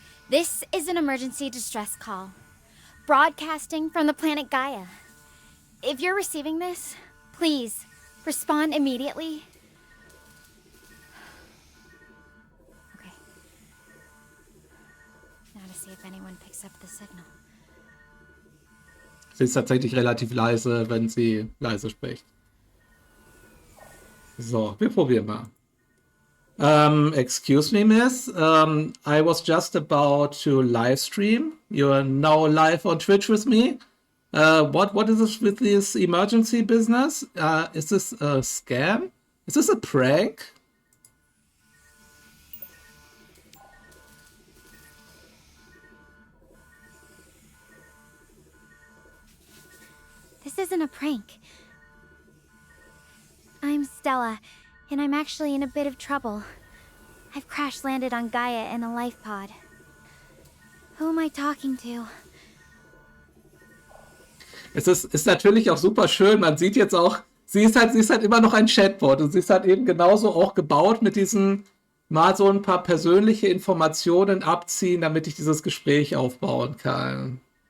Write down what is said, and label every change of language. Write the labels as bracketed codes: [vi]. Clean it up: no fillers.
[en] This is an emergency distress call, broadcasting from the planet Gaia. If you're receiving this, please respond immediately. Okay. Now to see if anyone picks up the signal. [de] Sie ist tatsächlich relativ leise, wenn sie leise spricht. So, wir probieren mal. [en] Excuse me, miss. I was just about to live stream. You are now live on Twitch with me. What is this with this emergency business? Is this a scam? Is this a prank? This isn't a prank. I'm Stella, and I'm actually in a bit of trouble. I've crash-landed on Gaia in a life pod. Who am I talking to? [de] Es ist natürlich auch super schön. Man sieht jetzt auch, sie ist halt immer noch ein Chatbot und sie ist halt eben genauso auch gebaut mit diesen mal so ein paar persönliche Informationen abziehen, damit ich dieses Gespräch aufbauen kann.